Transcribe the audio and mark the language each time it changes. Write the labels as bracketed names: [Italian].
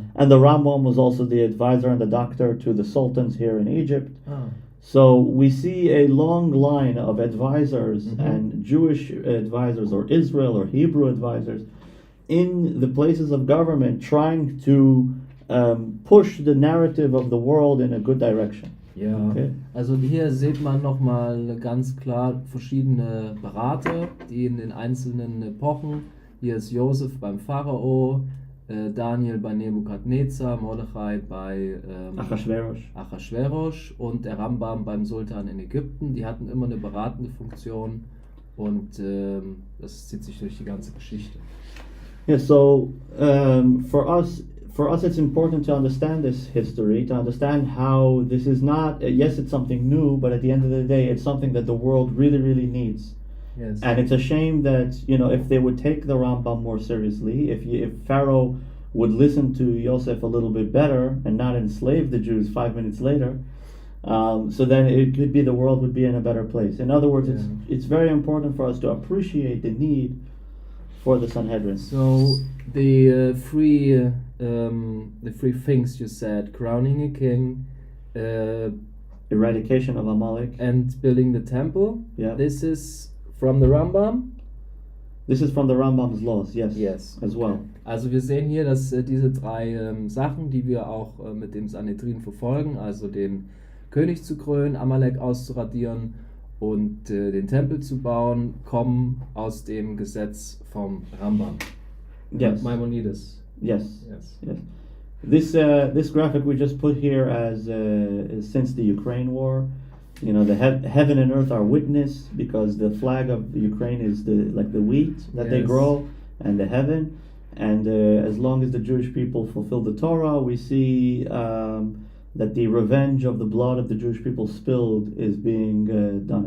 [English] And the Rambam was also the advisor and the doctor to the sultans here in Egypt. So we see a long line of advisors and Jewish advisors or Israel or Hebrew advisors in the places of government trying to push the narrative of the world in a good direction. [German] Ja, [English] Okay. [German] also hier sieht man nochmal ganz klar verschiedene Berater, die in den einzelnen Epochen, hier ist Josef beim Pharao, Daniel bei Nebukadnezar, Mordechai bei Achashverosh und der Rambam beim Sultan in Ägypten. Die hatten immer eine beratende Funktion und das zieht sich durch die ganze Geschichte. [English] Yeah, so for us it's important to understand this history, to understand how this is not, yes, it's something new, but at the end of the day, it's something that the world really, really needs. Yes. And it's a shame that, if they would take the Rambam more seriously, if Pharaoh would listen to Yosef a little bit better and not enslave the Jews 5 minutes later, so then it could be the world would be in a better place. In other words, it's very important for us to appreciate the need for the Sanhedrin. So the three things you said: crowning a king, Eradication of Amalek, and building the temple. Yeah. This is from the Rambam. This is from the Rambam's laws, yes. Yes. As well. [German] Also wir sehen hier, dass diese drei Sachen, die wir auch mit dem Sanhedrin verfolgen, also den König zu krönen, Amalek auszuradieren und den Tempel zu bauen, kommen aus dem Gesetz vom Rambam. [English] Yes. Maimonides. Yes. Yes. Yes. This graphic we just put here as since the Ukraine war. The heaven and earth are witness, because the flag of Ukraine is the wheat that they grow, and the heaven. And as long as the Jewish people fulfill the Torah, we see that the revenge of the blood of the Jewish people spilled is being done.